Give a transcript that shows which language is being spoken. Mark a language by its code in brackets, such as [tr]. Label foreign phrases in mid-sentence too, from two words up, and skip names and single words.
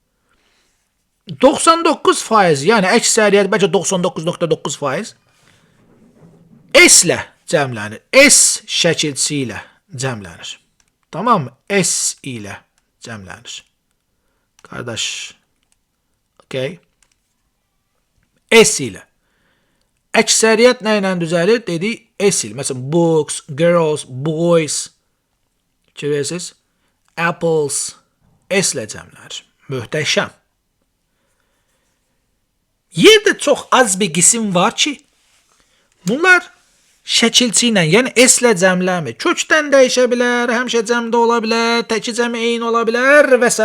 [az] 99%, yəni əksəriyyət, bəlkə 99.9% S ilə cəmlənir. S şəkilçisi ilə cəmlənir. Tamam mı? S ilə cəmlənir. Qardaş. Okay. S ilə. Əksəriyyət nə ilə düzəlir? Dedik S ilə. Məsələn, [en] books, girls, boys. [az] Görürsünüz? Apples. S ilə cəmlənir. Möhtəşəm. Yerdə çox az bir qisim var ki, bunlar şəkilçi ilə, yəni S ilə cəmlənmir. Kökdən dəyişə bilər, həmişə cəmdə ola bilər, təki cəmi eyni ola bilər və s.